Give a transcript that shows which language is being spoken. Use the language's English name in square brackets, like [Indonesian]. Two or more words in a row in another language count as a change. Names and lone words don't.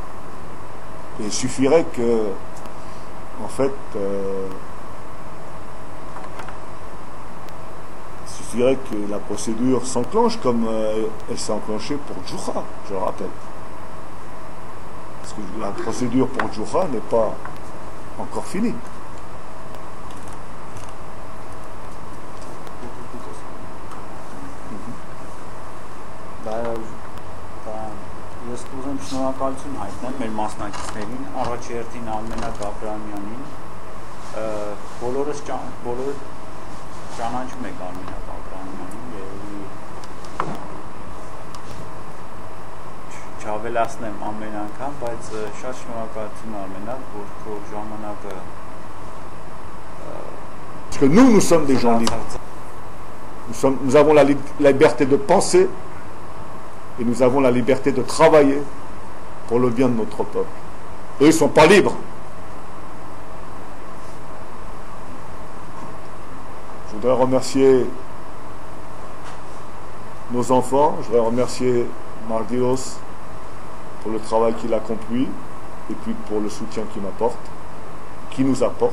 [French] Et il suffirait que, en fait, que la procédure s'enclenche comme elle s'est enclenchée pour Djoura, je le rappelle. Parce que la procédure pour Djoura n'est pas encore finie. [Armenian] Ես կուզեմ շնորհակալություն հայտնել մեր մասնակիցներին, առաջերտին Ամենակ Աբրահամյանին, բոլորս ճանաչում եք Ամենակ Աբրահամյանին, երևի չավելացնեմ ամեն անգամ, բայց շատ շնորհակալություն Ամենակ, որ քո ժամանակը [French] Parce que nous sommes des gens libres. Nous avons la liberté de penser et nous avons la liberté de travailler pour le bien de notre peuple. Eux, ils ne sont pas libres. Je voudrais remercier nos enfants, je voudrais remercier Mardios pour le travail qu'il accomplit et puis pour le soutien qu'il m'apporte, qui nous apporte.